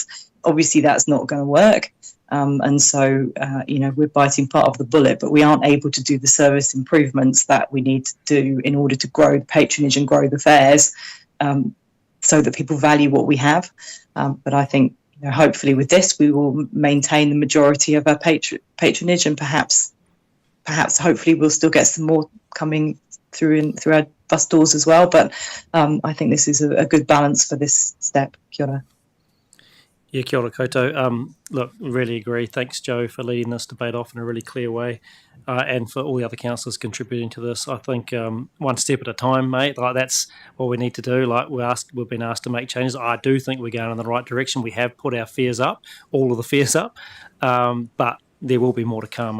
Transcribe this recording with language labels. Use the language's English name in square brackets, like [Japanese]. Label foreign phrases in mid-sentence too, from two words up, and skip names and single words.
[English] Obviously, that's not going to work. And so, you know, we're biting part of the bullet, but we aren't able to do the service improvements that we need to do in order to grow the patronage and grow the fares, so that people value what we have. But I think, you know, hopefully with this, we will maintain the majority of our patronage, and perhaps hopefully we'll still get some more coming through our bus doors as well. But I think this is a good balance for this step. [Māori] Kia ora. Yeah, kia ora koutou. [English] Look, really agree. Thanks, Joe, for leading this debate off in a really clear way, and for all the other councillors contributing to this. I think one step at a time, mate. Like, that's what we need to do. Like, we've been asked to make changes. I do think we're going in the right direction. We have put our fares up, all of the fares up, but there will be more to come.